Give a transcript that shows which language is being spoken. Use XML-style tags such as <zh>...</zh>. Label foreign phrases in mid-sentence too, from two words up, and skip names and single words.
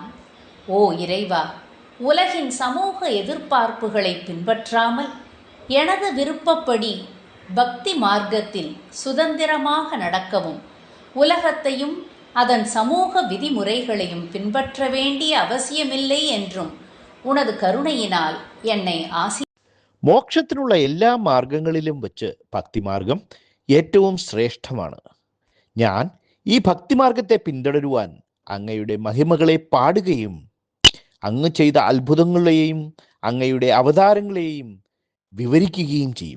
<ta>ஓ இறைவா, உலகின் சமூக எதிர்பார்ப்புகளை பின்பற்றாமல் எனது விருப்பப்படி பக்தி மார்க்கத்தில் சுதந்திரமாக நடக்கவும் உலகத்தையும் அதன் சமூக விதிமுறைகளையும் பின்பற்ற வேண்டிய அவசியமில்லை என்றும் உனது കരുണയിനാൽ என்னை</ta> <ml>മോക്ഷത്തിനുള്ള എല്ലാ മാർഗങ്ങളിലും വെച്ച് ഭക്തിമാർഗം ഏറ്റവും ശ്രേഷ്ഠമാണ്. ഞാൻ ഈ ഭക്തിമാർഗത്തെ പിന്തുടരുവാൻ അങ്ങയുടെ മഹിമകളെ പാടുകയും അങ്ങ് ചെയ്ത അത്ഭുതങ്ങളെയും അങ്ങയുടെ അവതാരങ്ങളെയും വിവരിക്കുകയും ചെയ്യും.</ml>